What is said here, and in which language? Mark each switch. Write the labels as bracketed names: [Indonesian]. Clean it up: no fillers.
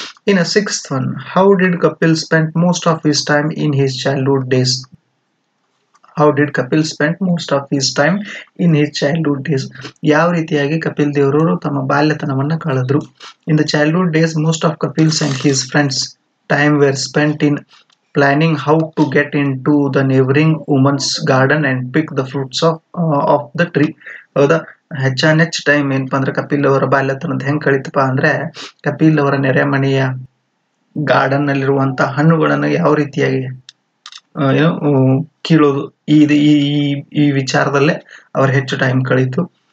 [Kannada] ಇನ್ನು [English] Sixth one, how did Kapil spend most of his time in his childhood days? How did Kapil spend most of his time in his childhood days? [Kannada] ಯಾವ ರೀತಿಯಾಗಿ ಕಪಿಲ್ ದೇವರು ತಮ್ಮ ಬಾಲ್ಯತನವನ್ನ ಕಳೆದ್ರು? [English] In the childhood days most of Kapil's and his friends time were spent in planning how to get into the neighboring woman's garden and pick the fruits of the tree. [Kannada] ಹೌದಾ, ಹೆಚ್ಚಾನೆಚ್ಚು time ಏನಪ್ಪಾ ಅಂದ್ರೆ ಕಪಿಲ್ ಅವರ ಬಾಲ್ಯತನದ ಹೆಂಗ್ ಕಳೀತಪ್ಪ ಅಂದ್ರೆ ಕಪಿಲ್ ಅವರ ನೆರೆಮನೆಯ ಗಾರ್ಡನ್ ನಲ್ಲಿರುವಂತ ಹಣ್ಣುಗಳನ್ನು ಯಾವ ರೀತಿಯಾಗಿ ಏನು ಕೀಳೋದು ಈ ಈ ಈ ವಿಚಾರದಲ್ಲೇ ಅವ್ರು ಹೆಚ್ಚು ಟೈಮ್ ಕಳೀತು.